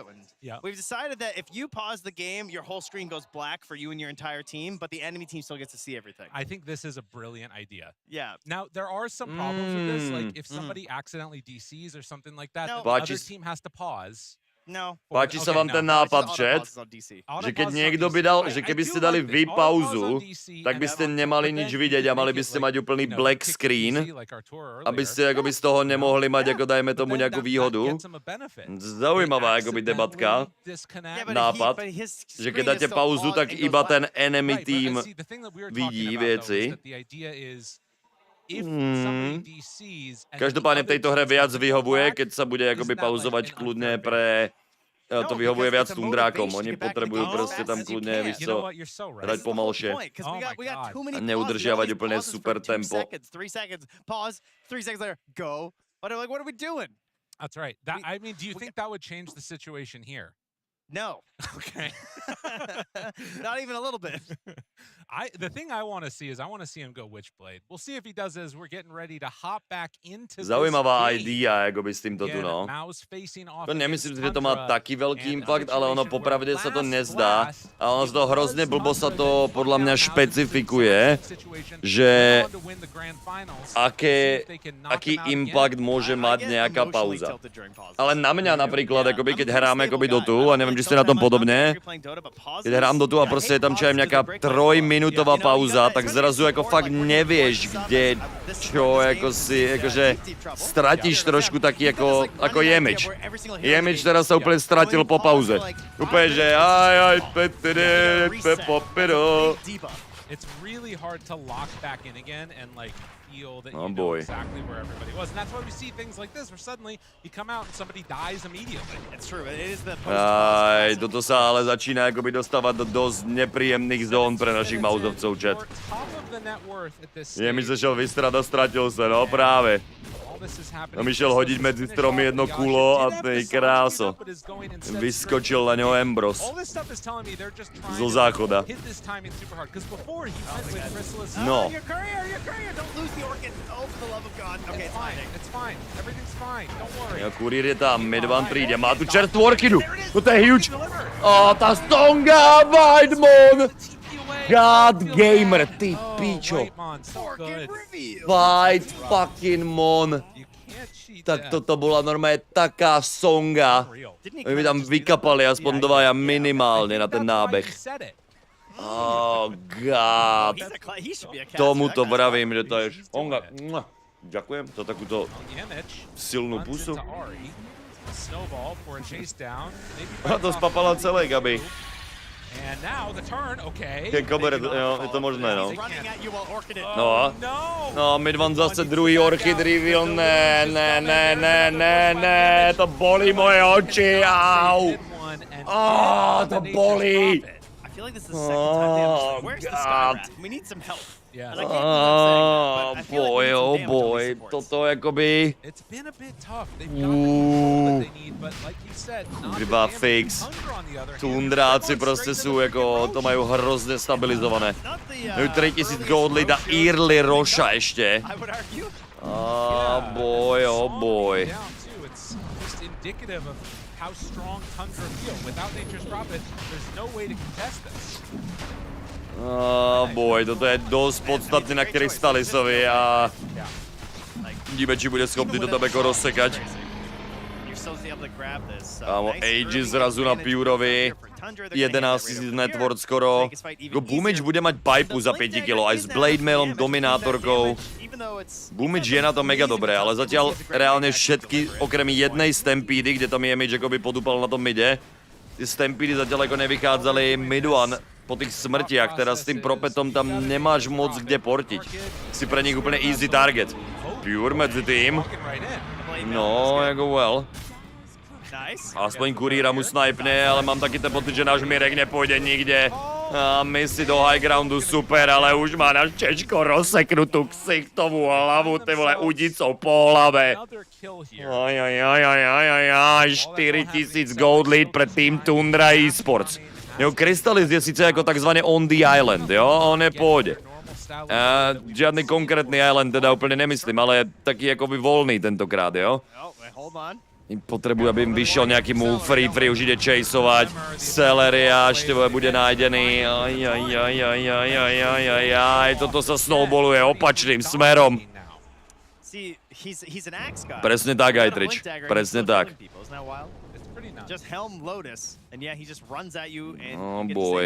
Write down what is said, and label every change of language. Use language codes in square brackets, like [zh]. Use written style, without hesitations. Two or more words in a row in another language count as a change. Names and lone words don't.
[en] And we've decided that if you pause the game, your whole screen goes black for you and your entire team, but the enemy team still gets to see everything. I think this is a brilliant idea. Yeah. Now there are some problems with this, like if somebody accidentally DCs or something like that, the other team has to pause. No. [sk] Páči sa vám ten nápad, chat? Že keď niekto by dal, že keby ste dali vy pauzu, tak by ste nemali nič vidieť a mali by ste mať úplný [en] black screen, [sk] aby ste akoby z toho nemohli mať, ako dajme tomu nejakú výhodu. Zaujímavá akoby debatka, nápad, že keď dáte pauzu, tak iba ten [en] enemy team [sk] vidí veci. Každopádne v tejto hre viac vyhovuje, keď sa bude akoby pauzovať kľudne pre... To vyhovuje viac Tundrákom. Oni potrebujú proste tam kľudne, [cs] víš co, [sk] hrať pomalšie a neudržiavať úplne super tempo. [en] 3 seconds, pause, 3 seconds later, go. But I'm like, what are we doing? That's right. I mean, do you think that would change the situation here? No. Okay. Not even a little bit. The thing I want to see is I want to see him go Witchblade. We'll see if he does as we're getting ready to hop back into [sk] Zaujímavá idea, akoby s týmto tu, no. To nemyslím, že to má taký veľký impact, ale ono popravde sa to nezdá. A ono z toho hrozne blbo sa to podľa mňa špecifikuje, že aký impact môže mať nejaká pauza. Ale na mňa napríklad, akoby keď hráme akoby Dotu, a neviem, či ste na tom podobne, keď hrám Dotu a proste je tam čo aj nejaká 3-minútová pauza, tak zrazu ako fakt nevieš, kde, čo, ako si, akože stratíš trošku taký ako Jemič. Jemič teraz sa úplne stratil po pauze. Úplne, že [en] It's really hard to lock back in again and like feel that you know boy. exactly where everybody was. And that's why we see things like this where suddenly you come out and somebody dies immediately. It's true. It is the [sk] toto sa ale začína akoby dostávať do dosť nepríjemných zón pre našich mauzovcov, chat. Jemič sa šel vystrať a stratil sa, no práve. Tam išiel hodiť medzi stromy jedno kulo a tej kráso. Vyskočil na ňo Embros. Zo záchoda. No. Ja, Kurier je tam, Midvan príde, má tu čerstvú orchidu. Toto je huge. Tá stonga, Weidmon! God Gamer, ty pičo. [en] Fight fucking Mon. [sk] Tak toto bola normálne taká songa. Oni by tam vykapali aspoň dvaja minimálne na ten nábeh. [en] Oh god. [sk] Tomuto vravím, že to je songa. Ďakujem za takúto silnú pusu. A to spapala celé, Gabi. Keď kober, jo, je to možné, no. No, Midvan zase druhý orchid reveal, ne, to bolí moje oči, au. To bolí. God. Boy, toto jakoby... Dva fakes. [cs] Tundráci prostě jsou jako, to mají hrozně stabilizované. Mají 3000 gold lead a early Roša ještě. [en] Boy. How strong Tundra feel. Without Nature's Prophet, there's no way to contest this. Boy, [sk] toto je dosť podstatné na Krystalisovi a vidíme, či bude schopný to tam jako rozsekať. Kámo, Age zrazu na Purovi, 11 000 network skoro. Boomič bude mať pipu za 5 kg, aj s Blade Mailom, Dominátorkou. Boomič je na to mega dobré, ale zatiaľ reálne všetky, okrem jednej Stampedy, kde tam Jemič akoby podúpal na tom mide, ty Stampedy zatiaľ ako nevychádzali mid-one po tých smrtiach, teraz s tým propetom tam nemáš moc kde portiť. Si pre nich úplne [en] easy target. [sk] Pure medzi tým. No, jako well. Aspoň Kuriera mu snipne, ale mám taky ten pocit, že náš Mirek nepôjde nikde. A misi do high groundu super, ale už má náš Čečko rozseknutú ksichtovú hlavu, [cs] ty vole, [sk] udicou po hlave. 4000 gold lead pre tým Tundra Esports. [cs] Jo, Crystalis je sice jako takzvaně [en] on the island, [cs] jo, on je v pohodě. Žádný konkrétní island teda úplně nemyslím, ale je taky jakoby volný tentokrát, jo. Potřebuje, aby jim vyšel nějaký move, free už jde chaseovat, Celery až to bude najdený, toto se snowballuje opačným smerom. [sk] Presne tak, Ajtrič, presne tak. [en] Oh boy.